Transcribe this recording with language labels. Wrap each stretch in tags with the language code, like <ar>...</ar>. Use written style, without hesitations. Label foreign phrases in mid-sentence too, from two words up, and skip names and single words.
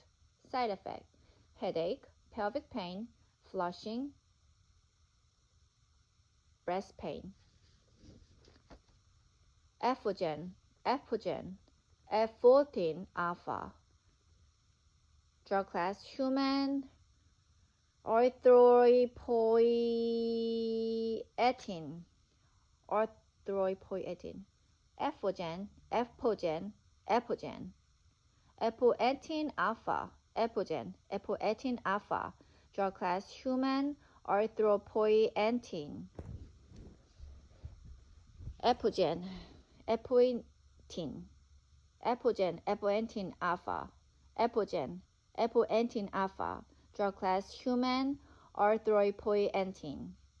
<en>Side effect: headache, pelvic pain, flushing, breast pain. Adhd, F14 alpha. Drug class: human erythropoietin. Epogen, apoetin alpha. Apoetin alpha. Drug class: human erythropoietin. Apoetin alpha. Apoetin alpha. Drug class: human erythropoietin.</en>